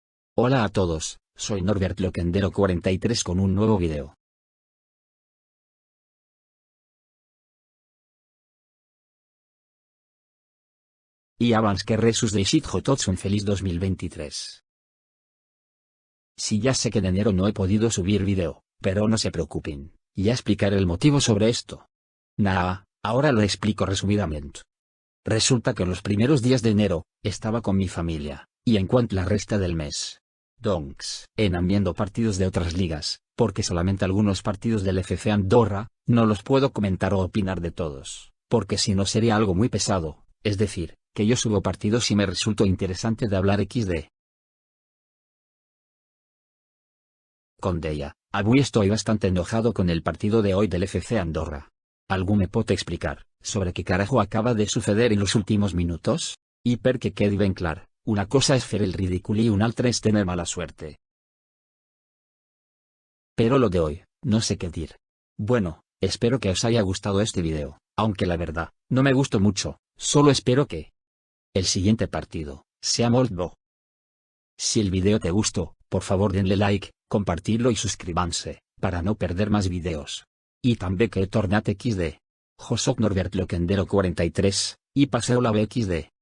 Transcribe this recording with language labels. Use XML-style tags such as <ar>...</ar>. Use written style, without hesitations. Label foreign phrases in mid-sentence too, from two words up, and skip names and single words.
<es>Hola a todos, soy Norbert Loquendero 43 con un nuevo video.</es> <ca>Y abans que res desitjo tots un feliz 2023.</ca> <es>Sí, ya sé que en enero no he podido subir video, pero no se preocupen, ya explicaré el motivo sobre esto. Ahora lo explico resumidamente. Resulta que los primeros días de enero, estaba con mi familia, y en cuanto la resta del mes, doncs, viendo partidos de otras ligas, porque solamente algunos partidos del FC Andorra, no los puedo comentar o opinar de todos, porque si no sería algo muy pesado, es decir, que yo subo partidos y me resultó interesante de hablar XD. Con Deia, avui estoy bastante enojado con el partido de hoy del FC Andorra.</es> <ca>¿Algú me pot explicar</ca> <es>sobre qué carajo acaba de suceder en los últimos minutos?</es> <ca>Y per que quedi ben clar, una cosa es fer el ridícul y una altra es</ca> <es>tener mala suerte. Pero lo de hoy, no sé qué dir. Bueno, espero que os haya gustado este video, aunque la verdad, no me gustó mucho, solo espero que el siguiente partido sea</es> <ca>molt bo.</ca> <es>Si el video te gustó, por favor denle like, compartirlo y suscríbanse, para no perder más videos.</es> <ca>Y també que he tornat XD. Jo soc Norbert Loquendero 43, y passeu la bé XD.</ca>